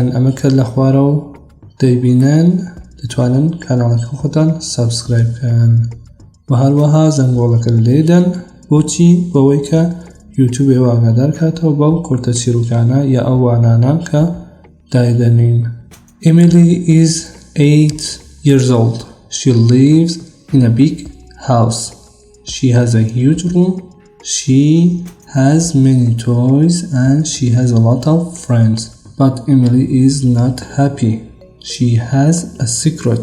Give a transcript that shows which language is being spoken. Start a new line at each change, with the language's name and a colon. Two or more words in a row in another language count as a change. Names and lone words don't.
Central Kurdish: ئەمە کە لە خوارە و دەیبینن دەتوانن کاناڵەکە خۆتان سابسکرایب بکەن و هەروەها زەنگۆڵەکە لێدەن بۆچی بەوەی کە یوتیوب ئاگادار کاتەوە بەو کۆرتە چیرۆکانە یا ئەو وانانە کە دایدەنین.
English: Emily is 8 years old. She lives in a big house. She has a huge room. She has many toys and she has a lot of friends. But Emily is not happy. She has a secret.